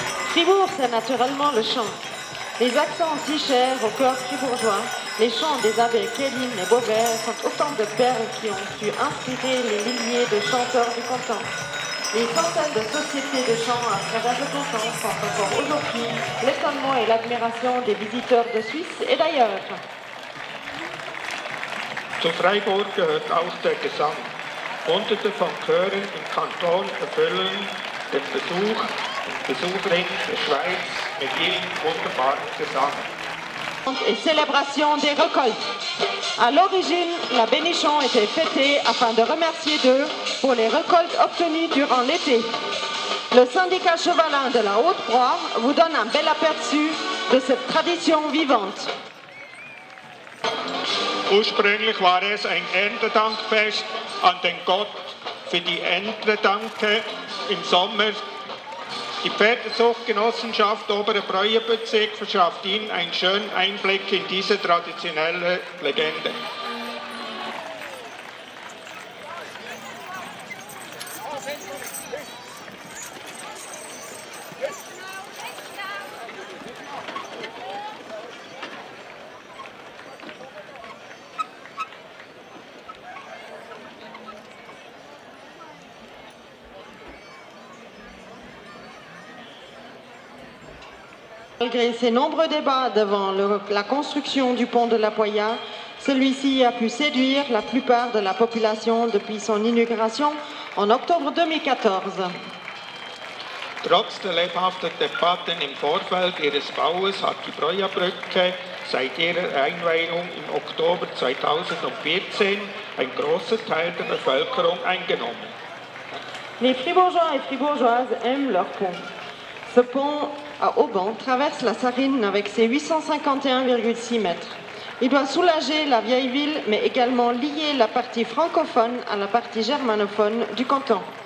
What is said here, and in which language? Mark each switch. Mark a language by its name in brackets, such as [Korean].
[French] Fribourg, c'est naturellement le chant. Les accents si chers au cœur fribourgeois, les chants des abbés Kéline et Beauvais sont autant de perles qui ont su inspirer les milliers de chanteurs du canton. Les centaines de sociétés de chant à travers le canton font encore aujourd'hui l'étonnement et l'admiration des visiteurs de Suisse et d'ailleurs. [German] Zu Freiburg gehört auch der Gesang. Hunderte von Chören im Kanton erfüllen den Besucherinnen der Schweiz mit ihrem wunderbaren Gesang. [French] Et célébration des récoltes. À l'origine, la Bénichon était fêtée afin de remercier Dieu pour les récoltes obtenues durant l'été. Le syndicat chevalin de la Haute-Broye vous donne un bel aperçu de cette tradition vivante. [German] Ursprünglich war es ein Erntedankfest an den Gott für die Erntedanke im Sommer. Die Pferdezuchtgenossenschaft Obere Breuenbezirk verschafft Ihnen einen schönen Einblick in diese traditionelle Legende. [French] Malgré ses nombreux débats devant la construction du pont de la Poya, celui-ci a pu séduire la plupart de la population depuis son inauguration en octobre 2014. [German] Trotz der lebhaften Debatten im Vorfeld ihres Baues hat die Breuerbrücke seit ihrer Einweihung im Oktober 2014 ein großer Teil der Bevölkerung eingenommen. [French] Les Fribourgeois et Fribourgeoises aiment leur pont. Ce pont à Auban traverse la Sarine avec ses 851,6 mètres. Il doit soulager la vieille ville, mais également lier la partie francophone à la partie germanophone du canton.